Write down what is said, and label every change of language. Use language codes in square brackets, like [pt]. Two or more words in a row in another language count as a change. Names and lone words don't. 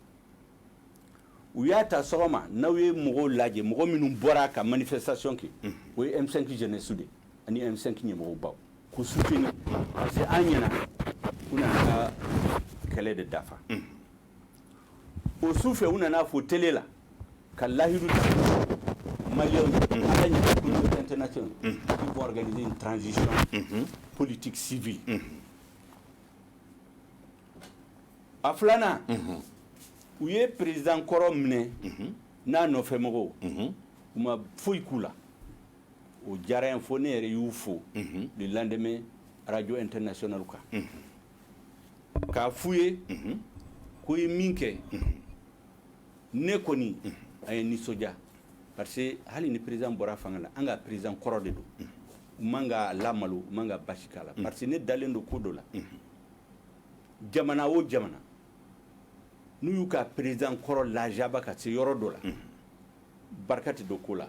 [bm] u y'a ta sɔgɔma n'aw ye mɔgɔw lajɛ mɔgɔ minnu bɔra ka manifestation kɛ o ye M5 jeunesse de ani M5 ɲɛmɔgɔw baw ko soutenir [fr] parce que [bm] an ɲɛna u nana ka kɛlɛ de dafa o su fɛ u nana fɔ télé la ka lahidu ta maliyɛnw ala ɲɛna [fr] communauté internationale qui vont organiser une transition politique civile [bm] a filanan u ye président kɔrɔ minɛ n'a nɔfɛmɔgɔw u ma foyi k'u la o diyara n fo ne yɛrɛ y'u fo [fr] le lendemain radio international [bm] kan k'a f'u ye ko ye min kɛ ne kɔni a ye nisɔndiya [fr] parce que [bm] hali ni président bɔra fanga la an ka président kɔrɔ de don u man ka lamalo u man ka basi k'a la [fr] parce que [bm] ne dalen don ko dɔ la jamana o jamana n'u y'u ka président kɔrɔ lajaba ka se yɔrɔ dɔ la barika tɛ don ko la